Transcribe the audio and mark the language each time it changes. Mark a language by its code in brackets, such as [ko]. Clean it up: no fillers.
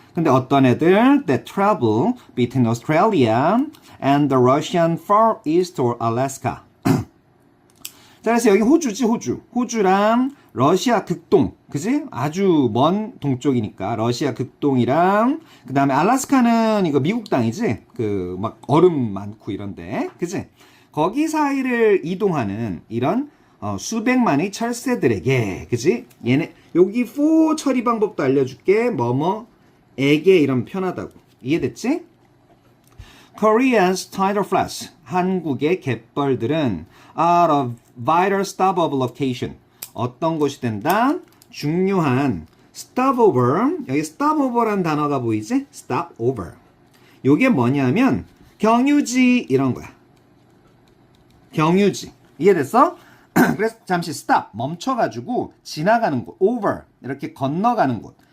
[ko] 근데 어떤 애들 [en] that travel between Australia and the Russian Far East or Alaska. [ko] 자, 그래서 여기 호주지, 호주. 호주랑 러시아 극동, 그지? 아주 먼 동쪽이니까 러시아 극동이랑 그 다음에 알라스카는 이거 미국 땅이지? 그 막 얼음 많고 이런데, 그지? 거기 사이를 이동하는 이런 수백만의 철새들에게, 그지? 얘네 여기 for 처리 방법도 알려줄게. 뭐뭐에게 이러면 편하다고. 이해됐지? [en] Korea's tidal flats. [ko] 한국의 갯벌들은 [en] are a vital stopover location. [ko] 어떤 곳이 된다? 중요한 stopover. 여기 stopover라는 단어가 보이지? [en] stopover. [ko] 요게 뭐냐면 경유지 이런 거야. 경유지. 이해됐어? 그래서 잠시 stop, 멈춰가지고 지나가는 곳, over, 이렇게 건너가는 곳.